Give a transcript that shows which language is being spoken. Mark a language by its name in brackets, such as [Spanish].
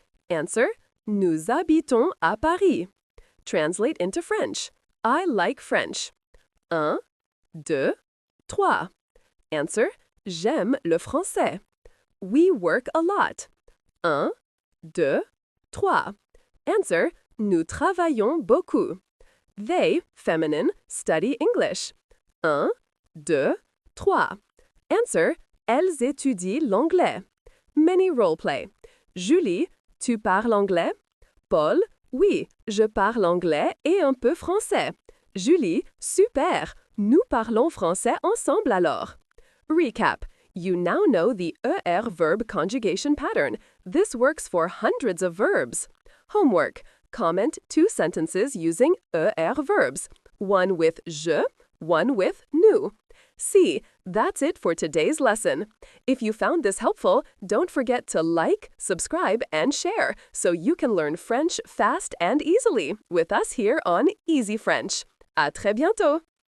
[English] Answer, [French] nous habitons à Paris. [English] Translate into French. I like French. [French] Un, deux, trois. [English] Answer, [French] j'aime le français. [English] We work a lot. [French] Un, deux, trois. [English] Answer, [French] nous travaillons beaucoup. [English] They, feminine, study English. [French] Un, deux, trois. [English] Answer, [French] elles étudient l'anglais. [English] Many roleplay. [French] Julie, tu parles anglais? Paul, oui, je parle anglais et un peu français. Julie, super, nous parlons français ensemble alors. [English] Recap. You now know the ER verb conjugation pattern. This works for hundreds of verbs. Homework. Comment 2 sentences using ER verbs. One with je, one with nous. See, that's it for today's lesson. If you found this helpful, don't forget to like, subscribe, and share so you can learn French fast and easily with us here on Ezee French. [French] À très bientôt!